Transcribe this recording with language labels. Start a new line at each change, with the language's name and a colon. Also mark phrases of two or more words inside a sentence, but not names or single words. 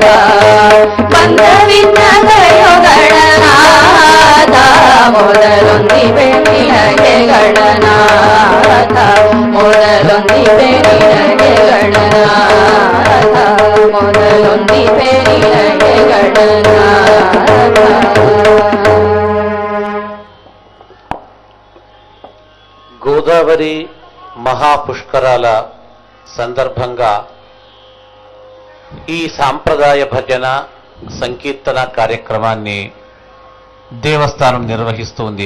Kannada: ಬಂದ ವಿಘ್ನ ಕಳೆಯೋ ಗಣನಾಥ, ಮೊದಲೊಂದಿಪೆ ನಿನಗೆ ಗಣನಾಥ, ಮೊದಲೊಂದಿಪೆ ನಿನಗೆ ಗಣನಾಥ, ಮೊದಲೊಂದಿಪೆ ನಿನಗೆ ಗಣನಾಥ.
Telugu: గోదావరి మహాపుష్కరాల సందర్భంగా ఈ సాంప్రదాయ భజన సంకీర్తన కార్యక్రమాన్ని దేవస్థానం నిర్వహిస్తుంది.